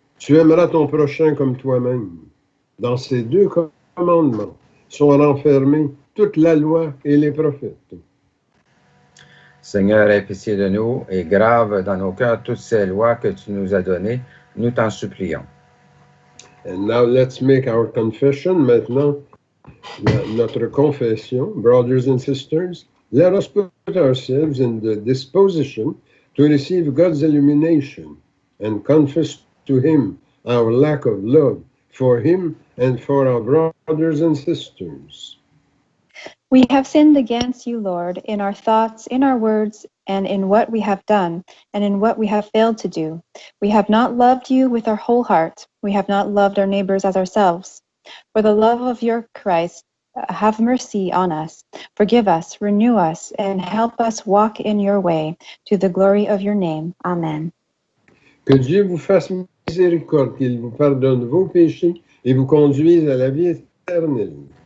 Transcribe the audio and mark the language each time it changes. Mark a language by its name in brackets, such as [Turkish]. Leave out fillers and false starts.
[French] Tu aimeras ton prochain comme toi-même. Dans ces deux commandements sont renfermés toute la loi et les prophètes. Seigneur, aie pitié de nous et grave dans nos cœurs toutes ces lois que tu nous as données, nous t'en supplions. [English] And now let's make our confession. [French] Maintenant, notre confession. [English] Brothers and sisters, let us put ourselves in the disposition to receive God's illumination and confess to Him our lack of love for Him and for our brothers and sisters. We have sinned against you, Lord, in our thoughts, in our words, and in what we have done, and in what we have failed to do. We have not loved you with our whole heart. We have not loved our neighbors as ourselves. For the love of your Christ, have mercy on us. Forgive us, renew us, and help us walk in your way, to the glory of your name. Amen. [French] Que Dieu vous fasse miséricorde, qu'il vous pardonne vos péchés et vous conduise à la vie éternelle.